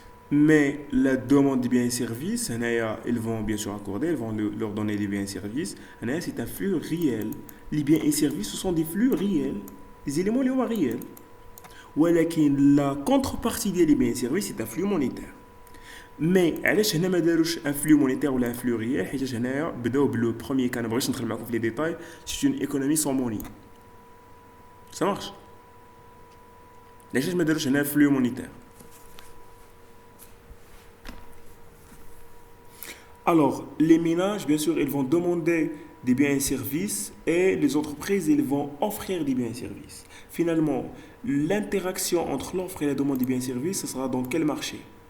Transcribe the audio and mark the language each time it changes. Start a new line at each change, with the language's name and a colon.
French: Mais la demande des biens et services, ils vont bien sûr accorder, ils vont leur donner des biens et services. C'est un flux réel. Les biens et services, ce sont des flux réels. Les éléments les réels.
Arabic: ولكن
French: la contrepartie des biens et services, c'est un flux monétaire. Mais
Arabic: علاش هنا ما داروش
French: un flux monétaire
Arabic: ولا
French: un flux réel
Arabic: حيت هنايا بداو بالبروميير كان بغيتش ندخل معكم في لي ديتاي
French: c'est une économie sans monnaie. Ça marche.
Arabic: علاش ما داروش هنا
French: flux monétaire. Alors, les ménages, bien sûr, ils vont demander des biens et services et les entreprises, ils vont offrir des biens et services. Finalement, l'interaction entre l'offre et la demande des biens et services, ce sera dans quel marché?